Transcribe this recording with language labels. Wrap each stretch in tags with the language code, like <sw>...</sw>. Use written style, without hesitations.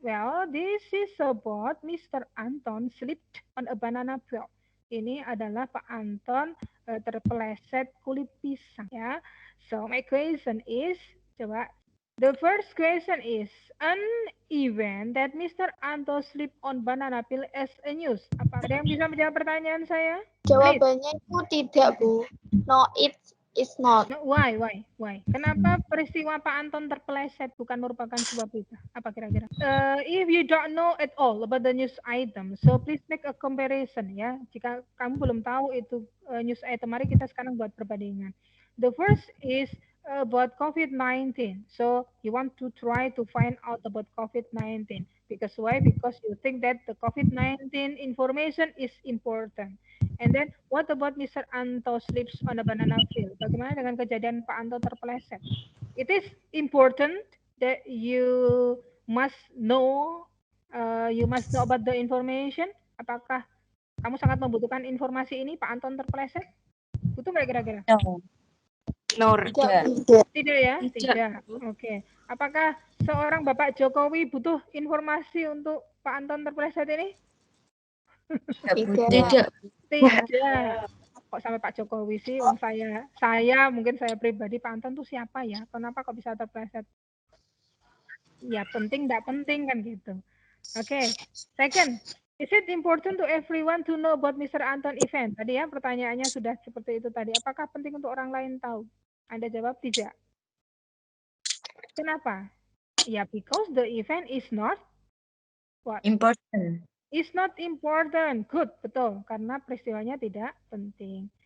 <en>Well, this is about Mr. Anton slipped on a banana peel.</en> <id>Ini adalah Pak Anton terpeleset kulit pisang ya.</id> <en>So my question is,</en> <id>coba</id> <en>The first question is an event that Mr. Anto sleep on banana peel as a news.</en> <id>Apa ada yang bisa menjawab pertanyaan saya?</id> <en>Please.</en> <id>Jawabannya itu tidak, Bu.</id> <en>No, it is not. No, why?</en> <id>Kenapa peristiwa Pak Anton terpeleset bukan merupakan sebuah berita? Apa kira-kira?</id> <en>If you don't know at all about the news item, so please make a comparison ya.</en> <id>Jika kamu belum tahu itu news item, mari kita sekarang buat perbandingan.</id> <en>The first is about COVID-19. So you want to try to find out about COVID-19 because why? Because you think that the COVID-19 information is important. And then what about Mr. Anto sleeps on a banana peel?</en> <id>Bagaimana dengan kejadian Pak Anto terpeleset?</id> <en>It is important that you must know about the information.</en> <id>Apakah kamu sangat membutuhkan informasi ini Pak Anton terpeleset? Butuh nggak kira-kira?</id> <en>No. No,</en> <id>Tidak ya? Tidak. Oke. Apakah seorang Bapak Jokowi butuh informasi untuk Pak Anton terpeleset ini? Tidak. Tidak. Kok sampai Pak Jokowi sih? Wong mungkin saya pribadi, Pak Anton tuh siapa ya? Kenapa kok bisa terpleset? Ya penting, tidak penting kan gitu. Oke.</id> <en>Second, is it important to everyone to know about Mr. Anton event?</en> <id>Tadi ya pertanyaannya sudah seperti itu tadi. Apakah penting untuk orang lain tahu? Anda jawab tidak. Kenapa?</id> <en>Ya, because the event is not what? important. Is not important. Good, betul.</en> <id>Karena peristiwanya tidak penting.</id>